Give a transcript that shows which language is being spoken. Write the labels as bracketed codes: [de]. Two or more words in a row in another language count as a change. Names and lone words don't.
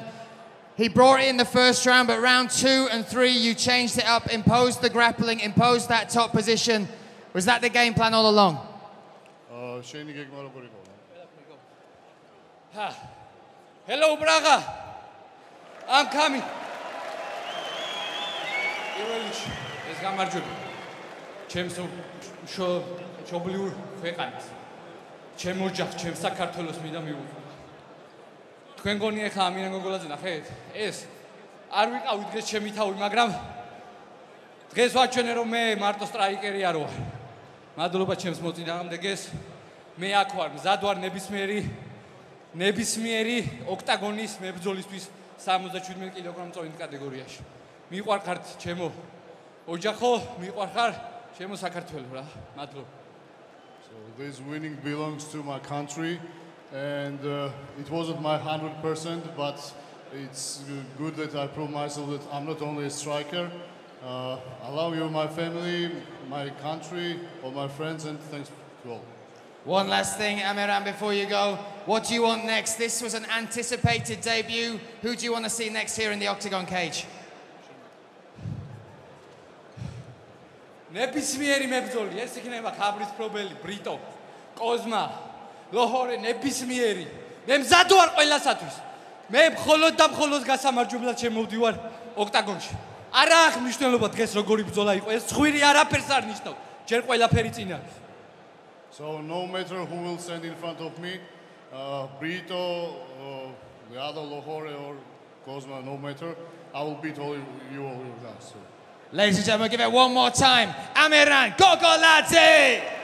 [en] He brought it in the first round, but round 2 and 3, you changed it up, imposed the grappling, imposed that top position. Was that the game plan all along? Hello, Braga. I'm coming. [ka] ეს გამარჯვება ჩემს მშობლიურ ქვეყანას ჩემ ოჯახს ჩემ საქართველოს მინდა მივუყვება თქვენ გონი ახლა ამირან გოგოლაძე ნახეთ ეს არ ვიყავი დღეს ჩემი თავი მაგრამ დღეს ვაჩვენე რომ მე მარტო სტრაიკერი არ ვარ მადლობა ჩემს მოწინააღმდეგეს მე აქ ვარ მზად ვარ ნებისმიერი ოქტაგონის მებრძოლისთვის 77 კილოგრამ-წონით კატეგორიაში მიყვარხართ ჩემო ოჯახო მიყვარხარ ჩემო საქართველო რა მადლობა [en] So this winning belongs to my country and it wasn't my 100% but it's good that I prove myself that I'm not only a striker I love you my family my country all my friends and thanks to all. One last thing, Amiran, before you go. What do you want next? This was an anticipated debut. Who do you want to see next here in the octagon cage? [ka] ნებისმიერი მებრძოლი, ეს იქნება ქაბრის პრობელი, ბრიტო, კოზმა, ლოჰორე, ნებისმიერი. მე მზად ვარ ყველასათვის. მე მხოლოდ და მხოლოდ გასამარჯვებლად შემოვდივარ ოქტაგონში. არა აქვს მნიშვნელობა დღეს როგორი ბრძოლა იყო, ეს ცხვირი არაფერს არ ნიშნავს. ჯერ ყველაფერი წინ არის. [en] So no matter who will stand in front of me, Brito, the other Lohore or Cosma, no matter, I will beat all you guys. So. Ladies and gentlemen, give it one more time. Amiran Gogoladze!